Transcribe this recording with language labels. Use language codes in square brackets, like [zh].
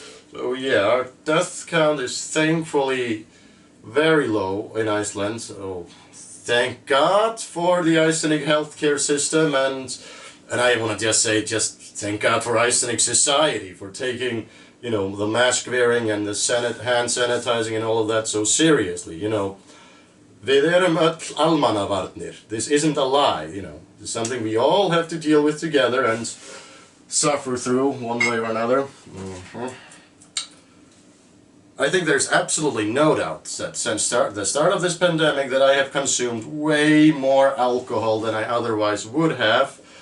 [en] So yeah, our death count is thankfully very low in Iceland. So thank God for the Icelandic healthcare system, and I want to just say, just thank God for Icelandic society for taking, you know, the mask wearing and the hand sanitizing and all of that so seriously. You know, [is] við erum öll almannavarnir. [en] This isn't a lie. You know, it's something we all have to deal with together and suffer through one way or another. I think there's absolutely no doubt that since the start of this pandemic that I have consumed way more alcohol than I otherwise would have.